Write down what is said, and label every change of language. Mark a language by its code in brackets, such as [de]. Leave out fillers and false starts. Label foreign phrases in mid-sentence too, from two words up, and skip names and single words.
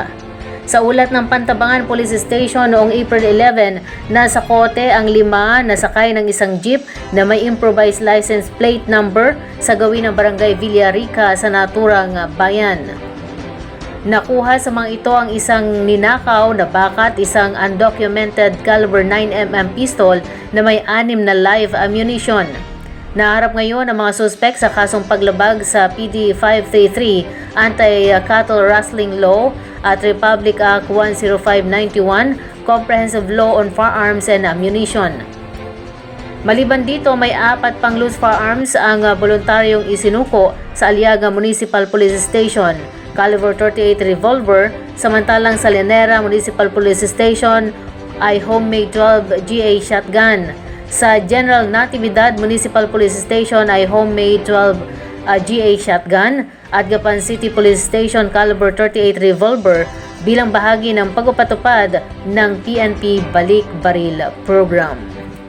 [tl] Sa ulat ng Pantabangan Police Station noong April 11, nasa kote ang 5 na sakay ng isang jeep na may [en] improvised license plate number [tl] sa gawin ng Barangay Villarica sa naturang bayan. Nakuha sa mga ito ang isang ninakaw na baka at isang [en] undocumented caliber 9mm pistol [tl] na may 6 na [en] live ammunition. [tl] Naharap ngayon ang mga suspek sa kasong paglabag sa PD 533 Anti-Cattle Rustling Law at Republic Act 10591 Comprehensive Law on Firearms and Ammunition. Maliban dito, may 4 pang [en] loose firearms [tl] ang voluntaryong isinuko sa Aliaga Municipal Police Station, [en] caliber 38 revolver, [tl] samantalang sa Llanera Municipal Police Station ay [en] homemade 12 GA shotgun. [tl] Sa General Natividad Municipal Police Station ay [en] homemade 12 GA shotgun [tl] at Gapan City Police Station [en] caliber 38 revolver [tl] bilang bahagi ng pagpapatupad ng PNP Balik Baril Program.